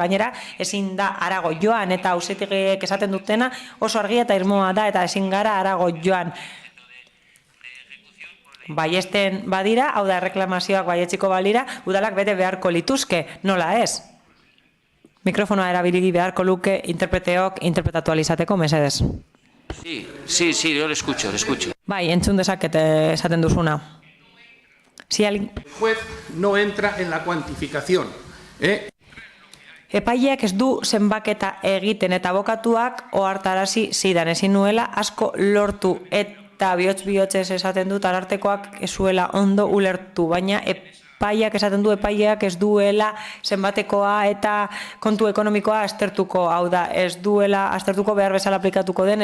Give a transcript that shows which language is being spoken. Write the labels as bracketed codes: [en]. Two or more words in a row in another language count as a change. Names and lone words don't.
[eu] Gainera, ezin da harago joan eta auzitegiek esaten dutena oso argia eta irmoa da eta ezin gara harago joan. Baiesten badira, hau da reklamazioak baietxiko balira, udalak bete beharko lituzke, nola ez? Mikrofonoa erabili beharko luke interpreteok interpretatu alizateko, mesedez. [es] Sí, yo lo escucho. [eu] Bai, entzun dezakete esaten duzuna. [es] El juez no entra en la cuantificación. [eu] Epaileak ez du zenbaketa egiten eta abokatuak ohartarazi zidan ezin nuela asko lortu eta bihotz-bihotzez esaten dut arartekoak ez zuela ondo ulertu, baina epaileak esaten du epaileak ez duela zenbatekoa eta kontu ekonomikoa aztertuko, hau da, ez duela aztertuko behar bezala aplikatuko den